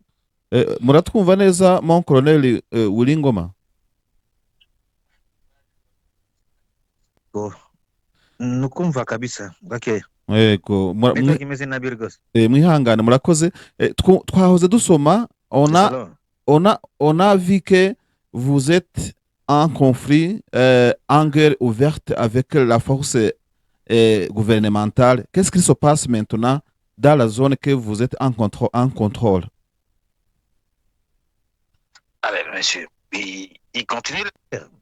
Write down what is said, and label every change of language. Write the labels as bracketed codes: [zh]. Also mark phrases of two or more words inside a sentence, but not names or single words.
[rw] Muratwumva neza [fr] mon Colonel [rw] Uwilingoma? Nukumva kabisa. Okay. Yego, Kimeze nabi rwose. Mwihangane, murakoze. Twahoze dusoma, [fr] on a vu que vous êtes en conflit, en guerre ouverte avec la force gouvernementale. Qu'est-ce qui se passe maintenant dans la zone que vous êtes en contrôle? Monsieur, il continue de le faire.